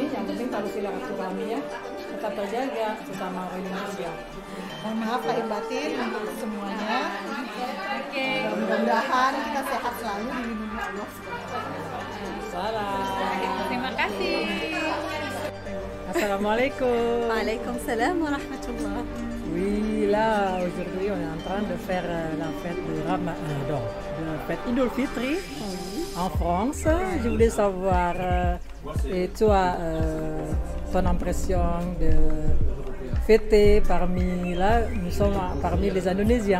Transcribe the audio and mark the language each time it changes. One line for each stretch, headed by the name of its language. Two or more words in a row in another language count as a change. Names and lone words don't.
Indonesian: Yang penting tali silaturahminya tetap terjaga sesama orang Indonesia. mohon maaf lahir batin untuk semuanya. Oke. Mudah-mudahan kita sehat selalu dilindungi Allah. Salam. Terima kasih. Assalamualaikum.
Arabic: وعليكم السلام ورحمة الله.
French: Oui, là aujourd'hui on est en train de faire la fête de Ramadan, la fête Idul Fitri en France. Je voulais savoir, et toi, ton impression de fêter parmi là, nous sommes parmi les Indonésiens.